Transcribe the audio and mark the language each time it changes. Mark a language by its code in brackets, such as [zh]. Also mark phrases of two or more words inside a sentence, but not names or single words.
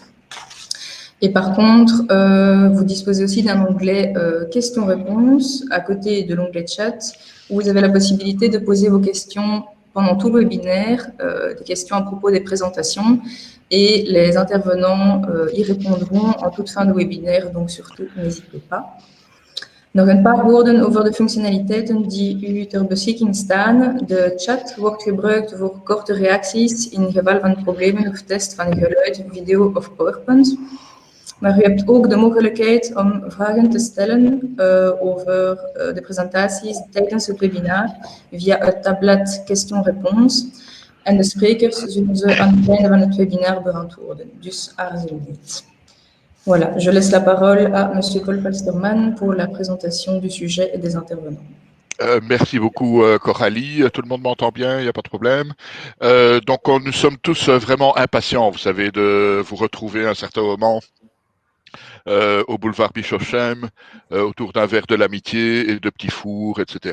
[fr] Et par contre, vous disposez aussi d'un onglet questions-réponses à côté de l'onglet chat où vous avez la possibilité de poser vos questions pendant tout le webinaire, des questions à propos des présentations. Et les intervenants y répondront en toute fin de webinaire, donc surtout, n'hésitez pas. [nl] Nog een paar woorden over de functionaliteiten die u ter beschikking staan. De chat wordt gebruikt voor korte reacties in geval van problemen of test van geluid, video of PowerPoint. Maar u hebt ook de mogelijkheid om vragen te stellen over de presentaties tijdens het webinar via het tablet questions-réponses. En de sprekers zullen ze aan het einde van het webinar beantwoorden. Dus aarzel niet. [fr] Voilà, je laisse la parole à Monsieur Paul Palsterman pour la présentation du sujet et des intervenants. Merci beaucoup, Coralie. Tout le monde m'entend bien, il n'y a pas de problème. Donc, nous sommes tous vraiment impatients, vous savez, de vous retrouver à un certain moment au boulevard Bischofsheim, autour d'un verre de l'amitié et de petits fours, etc.